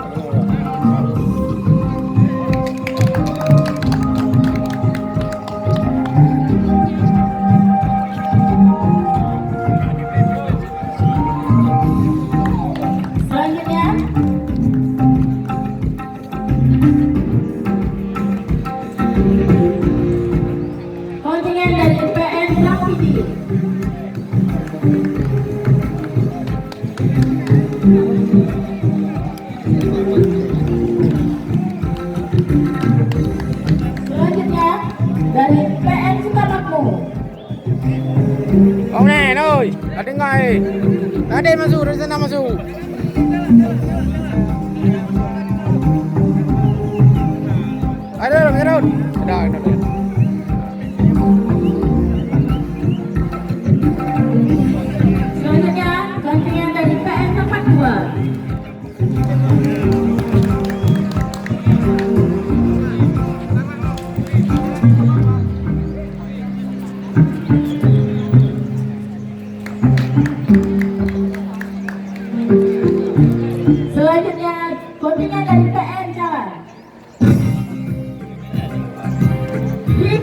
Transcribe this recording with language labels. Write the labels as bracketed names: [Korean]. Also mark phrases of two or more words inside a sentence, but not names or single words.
[Indonesian] Selanjutnya kontingen dari PN Rapidi. Selanjutnya dari PN Sukamakmur. [Vietnamese] Ông nè ơi, ở bên ngoài. Ở đây mà dù, ra mà dù. Ở đây là cái đâu? Rồi, rồi. [Indonesian] Selanjutnya kontingen dari PN Tempat 2. Selanjutnya kontingen dari PN Jalan.